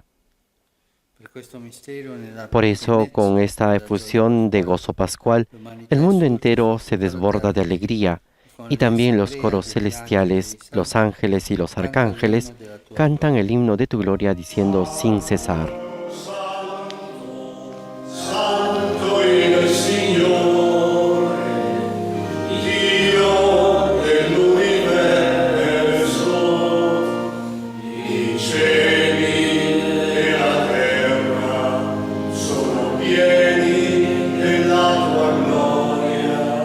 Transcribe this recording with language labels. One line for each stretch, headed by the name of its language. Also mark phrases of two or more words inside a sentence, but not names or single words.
Italian: per questo mistero, nella
Spanish: Por eso, con esta efusión de gozo pascual, el mundo entero se desborda de alegría y también los coros celestiales, los ángeles y los arcángeles cantan el himno de tu gloria diciendo sin cesar.
Italian: Santo il Signore, Dio dell'universo, i cieli e la terra sono pieni della tua gloria.